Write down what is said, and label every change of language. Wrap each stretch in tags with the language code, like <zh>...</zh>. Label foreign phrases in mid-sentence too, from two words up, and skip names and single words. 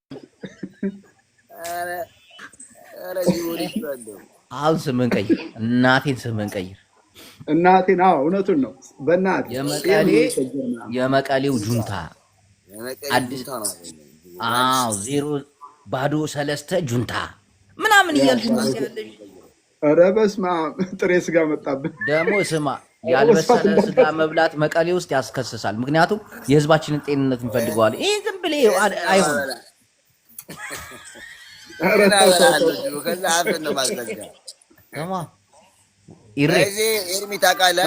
<am>አሁን ስምን ቀይር፣ እናቴን ስምን ቀይር። እናቴን አዎ እውነቱን ነው። በእናት የመቀሌው ጁንታ አዲስ ዜሮ ባዶ ሰለስተ ጁንታ ምናምን እያልሽ ያለሽ። ኧረ በስመ አብ ጥሬ ስጋ መጣብን ደግሞ። ስማ ያልበሰለ ስጋ መብላት መቀሌ ውስጥ ያስከስሳል። ምክንያቱም የህዝባችንን ጤንነት እንፈልገዋለን። ይህ ዝም ብለህ አይሆንም። ኤርሚ ታውቃለህ?</am>